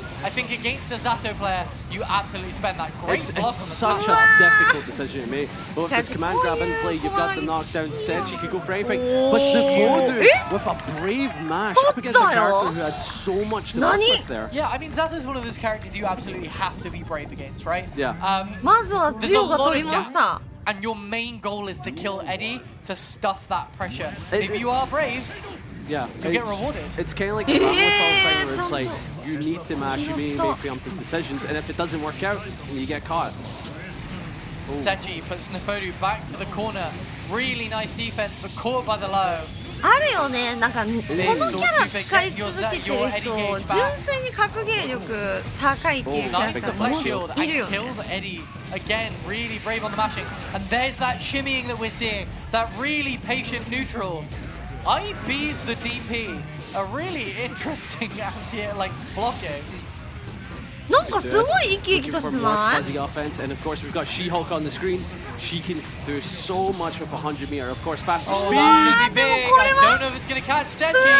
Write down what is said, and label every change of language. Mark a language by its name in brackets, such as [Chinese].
[English] I think against the Zato player, you absolutely spend that great block on the such a difficult decision to make. But with this command grab in play, you've got the knockdown set, you could go for anything. But Snifodu with a brave mash up against a character who had so much to work with there. Yeah, I mean, Zato's one of those characters you absolutely have to be brave against, right? Yeah. [Japanese] まずはジオが取りました。 [English] And your main goal is to kill Eddie to stuff that pressure. If you are brave, you get rewarded. It's kind of like a battle thing where it's like you need to mash, you may make preemptive decisions, and if it doesn't work out, you get caught. Sechi puts Snifodu back to the corner. Really nice defense, but caught by the low. [Japanese] あるよね、なんかこのキャラ使い続けてる人、純粋に格ゲー力高いっていうキャラクターもいるよね。 [English] Again, really brave on the mashing. And there's that shimmying that we're seeing. That really patient neutral. IB's the DP. A really interesting anti-like blocking. [Japanese] なんかすごい生き生きとしてない？ [English] Fuzzy offense, and of course we've got She-Hulk on the screen. She can do so much with 100 meter. Of course, faster speed. I don't know if it's going to catch Sechi.